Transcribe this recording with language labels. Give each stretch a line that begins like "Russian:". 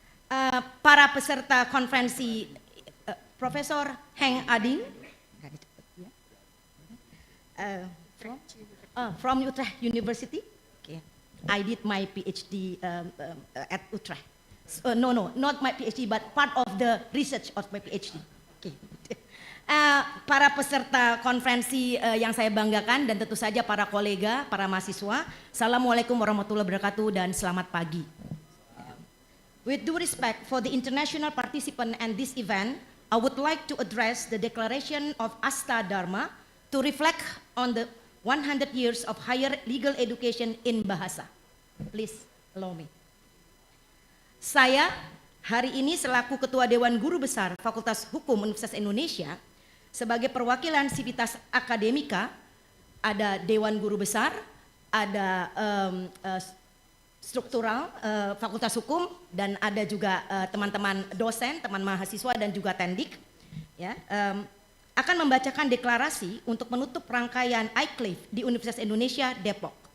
Indonesian: Para peserta konferensi, Profesor Heng Ading,
English: from Utrecht University.
Indonesian: Okay.
English: I did my PhD at Utrecht. No, not my PhD, but part of the research of my PhD. Okay.
Indonesian: Para peserta konferensi yang saya banggakan dan tentu saja para kolega, para mahasiswa, Assalamualaikum warahmatullahi wabarakatuh dan selamat pagi.
English: With due respect for the international participant and this event, I would like to address the declaration of Asta Dharma to reflect on the 100 years of higher legal education in Bahasa. Please allow me.
Indonesian: Saya hari ini selaku Ketua Dewan Guru Besar Fakultas Hukum Universitas Indonesia, sebagai perwakilan sivitas akademika, ada Dewan Guru Besar, ada struktural Fakultas Hukum, dan ada juga teman-teman dosen, teman mahasiswa dan juga tendik, ya, akan membacakan deklarasi untuk menutup rangkaian IcLave di Universitas Indonesia Depok.